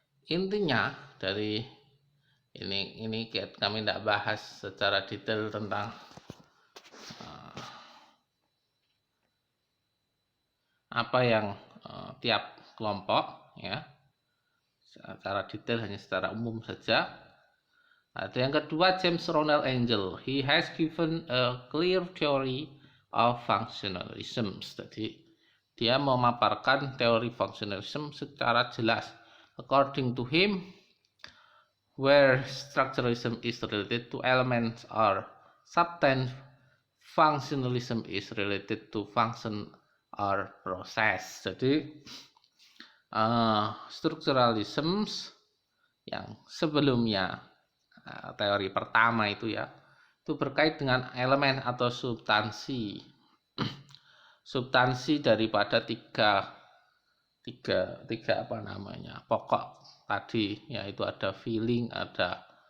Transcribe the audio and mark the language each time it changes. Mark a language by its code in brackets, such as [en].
[id] Intinya dari ini kami tidak bahas secara detail tentang apa yang tiap kelompok, ya, secara detail, hanya secara umum saja. Ada yang kedua, James Ronald Angel. [en] He has given a clear theory of functionalism. [id] Jadi dia memaparkan teori functionalism secara jelas. [en] According to him, where structuralism is related to elements or substance, functionalism is related to function or process. [id] Jadi strukturalism yang sebelumnya, teori pertama itu, ya, itu berkait dengan elemen atau substansi daripada tiga pokok tadi, yaitu ada feeling, ada